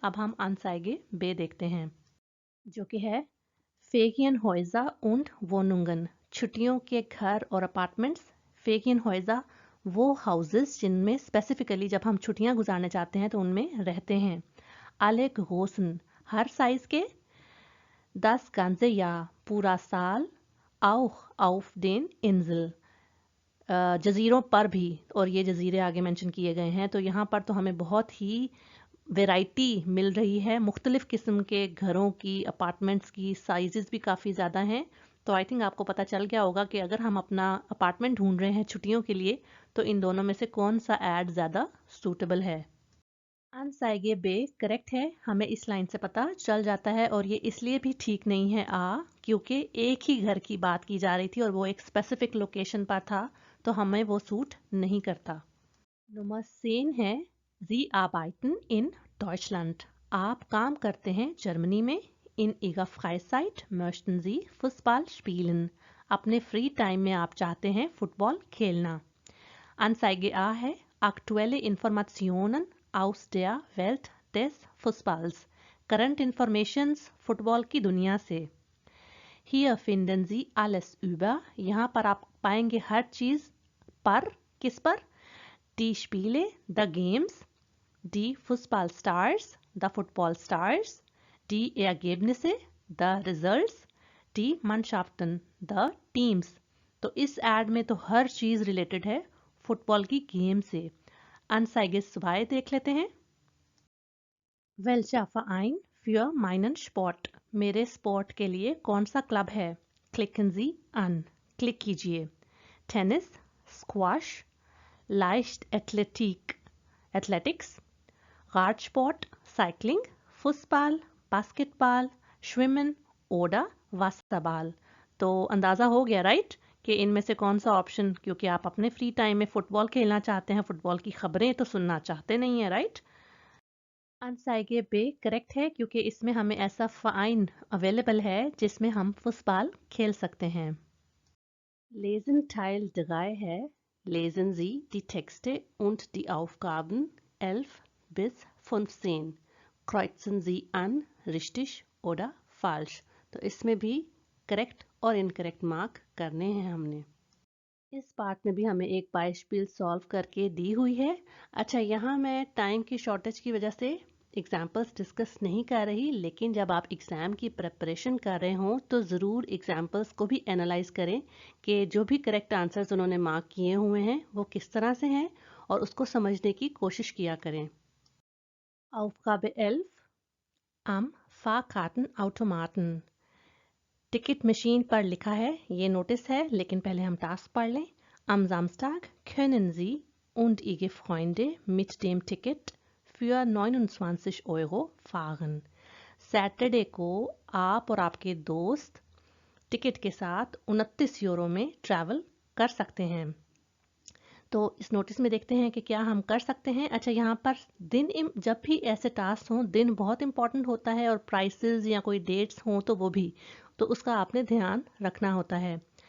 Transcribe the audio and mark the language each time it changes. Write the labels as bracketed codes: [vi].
[hi] अब हम अनसाइगे बे देखते हैं, जो कि है फेगियनहॉइजा [de] und Wohnungen, [hi] छुट्टियों के घर और अपार्टमेंट्स। फेगियनहॉइजा वो हाउसेस जिनमें स्पेसिफिकली जब हम छुट्टियां गुजारने जाते हैं तो उनमें रहते हैं। [de] alle großen, [hi] हर साइज के। [de] das ganze Jahr, [hi] पूरा साल। [de] auch auf den Insel, [hi] जजीरों पर भी, और ये जजीरे आगे मेंशन किए गए हैं। तो यहाँ पर तो हमें बहुत ही वैरायटी मिल रही है, मुख्तलिफ किस्म के घरों की, अपार्टमेंट्स की, साइजेस भी काफ़ी ज़्यादा हैं। तो आई थिंक आपको पता चल गया होगा कि अगर हम अपना अपार्टमेंट ढूंढ रहे हैं छुट्टियों के लिए तो इन दोनों में से कौन सा ऐड ज़्यादा सूटेबल है। अनसाइगे बे करेक्ट है, हमें इस लाइन से पता चल जाता है, और ये इसलिए भी ठीक नहीं है क्योंकि एक ही घर की बात की जा रही थी और वो एक स्पेसिफिक लोकेशन पर था, तो हमें वो सूट नहीं करता। नंबर 10 है [de] Sie arbeiten in Deutschland, [hi] आप काम करते हैं जर्मनी में। [de] In Ihrer Freizeit möchten Sie Fußball spielen, [hi] अपने फ्री टाइम में आप चाहते हैं फुटबॉल खेलना। [de] Anzeige A है aktuelle Informationen aus der Welt des Fußballs, [hi] current informations football की दुनिया से। [de] Hier finden Sie alles über, [hi] यहाँ पर आप पाएंगे हर चीज़ पर, किस पर? [de] Die Spiele, [en] the games, [de] die Fußballstars, [en] the football stars, [de] die Ergebnisse, [en] the results, [de] die Mannschaften, [en] the teams। [hi] तो इस ऐड में तो हर चीज़ रिलेटेड है फुटबॉल की गेम से। Anzeige 2 देख लेते हैं। [de] Welcher Verein für meinen Sport, [hi] मेरे स्पोर्ट के लिए कौन सा क्लब है? [de] Klicken Sie an, [hi] क्लिक कीजिए। [de] टेनिस, स्क्वाश, Leichtathletik, Athletics, Radsport, Cycling, Fußball, Basketball, Schwimmen oder Wasserball। [hi] तो अंदाज़ा हो गया राइट कि इनमें से कौन सा ऑप्शन, क्योंकि आप अपने फ्री टाइम में फुटबॉल खेलना चाहते हैं, फुटबॉल की खबरें तो सुनना चाहते नहीं हैं राइट। अनसाइगे बे करेक्ट है क्योंकि इसमें हमें ऐसा फाइन अवेलेबल है जिसमें हम फुटबॉल खेल सकते हैं। [de] Lesen Teil 3 है Lesen Sie die Texte und die Aufgaben 11 bis 15. Kreuzen Sie an, richtig oder falsch। [hi] तो इसमें भी करेक्ट और इनकरेक्ट मार्क करने हैं हमने। इस पार्ट में भी हमें एक बाइस्पिल सॉल्व करके दी हुई है। अच्छा, यहाँ मैं टाइम की शॉर्टेज की वजह से एग्जाम्पल्स डिस्कस नहीं कर रही, लेकिन जब आप एग्ज़ाम की प्रिपरेशन कर रहे हों तो ज़रूर एग्जाम्पल्स को भी एनालाइज करें कि जो भी करेक्ट आंसर्स उन्होंने मार्क किए हुए हैं वो किस तरह से हैं, और उसको समझने की कोशिश किया करें। [de] Aufgabe 11 am Fahrkartenautomaten, [hi] ticket machine पर लिखा है, ये नोटिस है, लेकिन पहले हम टास्क पढ़ लें। [de] Am Samstag können Sie und Ihre Freunde mit dem Ticket für 29 Euro fahren। [hi] Saturday को आप और आपके दोस्त टिकट के साथ 29 यूरो में ट्रैवल कर सकते हैं। तो इस नोटिस में देखते हैं कि क्या हम कर सकते हैं। अच्छा, यहाँ पर दिन, जब भी ऐसे टास्क हों, दिन बहुत इंपॉर्टेंट होता है, और प्राइसेस या कोई डेट्स हों तो वो भी, तो उसका आपने ध्यान रखना होता है।